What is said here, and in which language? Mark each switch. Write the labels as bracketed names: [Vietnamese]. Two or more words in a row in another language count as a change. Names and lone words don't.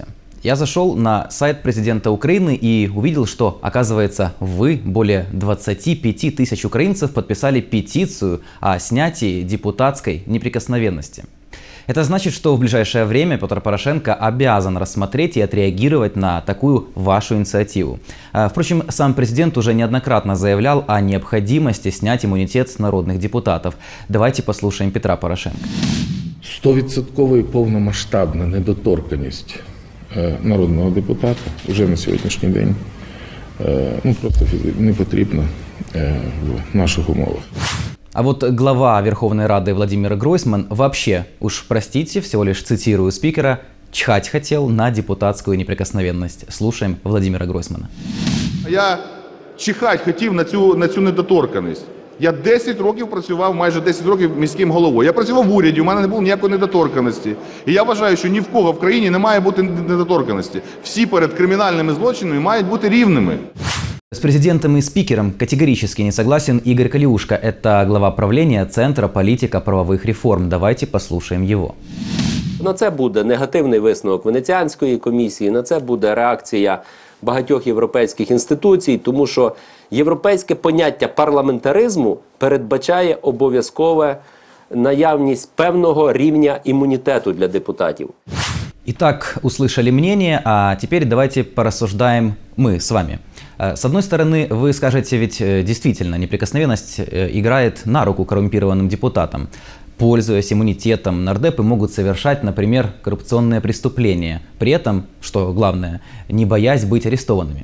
[Russian] Я зашел на сайт президента Украины и увидел, что, оказывается, вы, более 25 тысяч украинцев, подписали петицию о снятии депутатской неприкосновенности. Это значит, что в ближайшее время Петр Порошенко обязан рассмотреть и отреагировать на такую вашу инициативу. Впрочем, сам президент уже неоднократно заявлял о необходимости снять иммунитет с народных депутатов. Давайте послушаем Петра Порошенка. [Ukrainian] 100% повномасштабна недоторканність народного депутата вже на сьогоднішній день просто не потрібна в наших умовах. [Russian] А вот глава Верховной Рады Владимир Гройсман вообще, уж простите, всего лишь цитирую спикера, чихать хотел на депутатскую неприкосновенность. Слушаем Владимира Гройсмана. [Ukrainian] Я чихать хотів на цю недоторканність. Я 10 років працював, майже 10 років міським головою. Я працював в уряді, у мене не було ніякої недоторканності. І я вважаю, що ні в кого в країні не має бути недоторканності. Всі перед кримінальними злочинами мають бути рівними. [Russian] С президентом и спикером категорически не согласен Игорь Калиушка. Это глава правления Центра политика правовых реформ. Давайте послушаем его. [Ukrainian] На це буде негативний висновок Венеціанської комісії, на це буде реакція багатьох європейських інституцій, тому що європейське поняття парламентаризму передбачає обов'язкове наявність певного рівня імунітету для депутатів. [Russian] Итак, услышали мнение, а теперь давайте порассуждаем мы с вами. С одной стороны, вы скажете, ведь действительно неприкосновенность играет на руку коррумпированным депутатам. Пользуясь иммунитетом, нардепы могут совершать, например, коррупционные преступления, при этом, что главное, не боясь быть арестованными.